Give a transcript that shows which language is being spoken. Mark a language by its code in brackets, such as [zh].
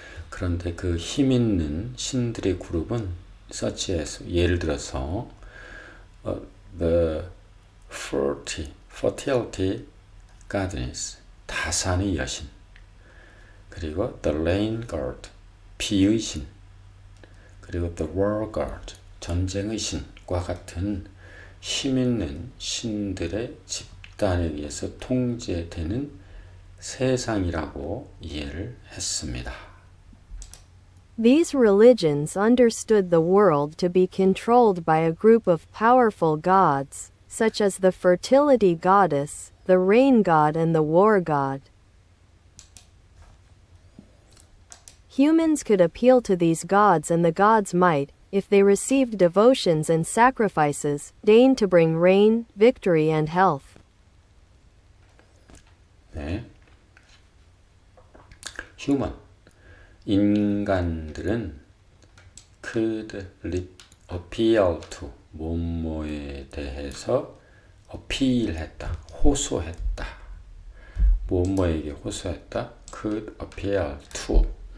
[ko] 그런데 그 힘 있는 신들의 그룹은 [en] such as, [ko] 예를 들어서 [en] the fertility goddess, [ko] 다산의 여신, 그리고 [en] the rain god, [ko] 비의 신, 그리고 [en] the war god, [ko] 전쟁의 신과 같은 힘 있는 신들의 집단에 의해서 통제되는 세상이라고 이해를 했습니다. [en] These religions understood the world to be controlled by a group of powerful gods, such as the fertility goddess, the rain god, and the war god. Humans could appeal to these gods, and the gods might, if they received devotions and sacrifices, deign to bring rain, victory, and health. [ko] 네. Human, 인간들은 [en] could appeal to, [ko] 뭐뭐에 대해서 어필했다, 호소했다. 뭐뭐에게 호소했다. [en] could appeal to.